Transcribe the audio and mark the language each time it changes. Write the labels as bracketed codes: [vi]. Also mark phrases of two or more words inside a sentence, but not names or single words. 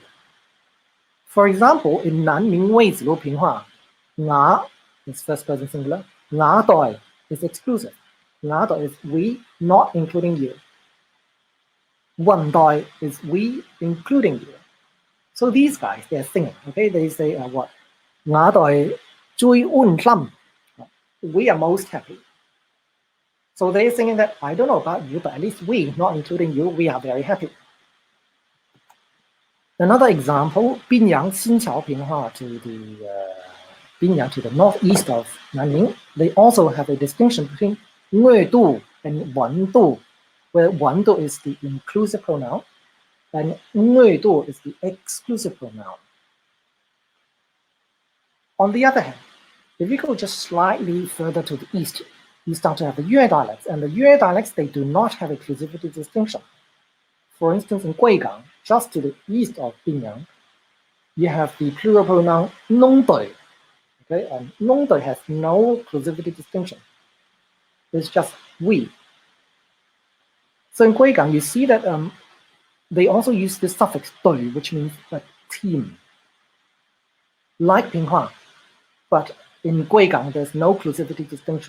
[en] For example, in Nanning Weizulu Pinghua, 我 is first-person singular, 我對 is exclusive, 我對 is we, not including you. 運對 is we, including you. So these guys, they're singing, okay? They say what? [csp] 我對最安心. [en] We are most happy. So they're singing that, I don't know about you, but at least we, not including you, we are very happy. Another example, Binyang Xinqiao Pinghua to the Binyang to the northeast of Nanning, they also have a distinction between 外度 and 文度, where 文度 is the inclusive pronoun and 外度 is the exclusive pronoun. On the other hand, if you go just slightly further to the east, you start to have the Yue dialects, and the Yue dialects, they do not have exclusivity distinction. For instance, in Guigang, just to the east of Binyang, you have the plural pronoun 农队, okay, and 农队 has no exclusivity distinction. It's just we. So in Guigang, you see that they also use the suffix 队, which means like team, like Pinghua, but in Guigang, there's no exclusivity distinction.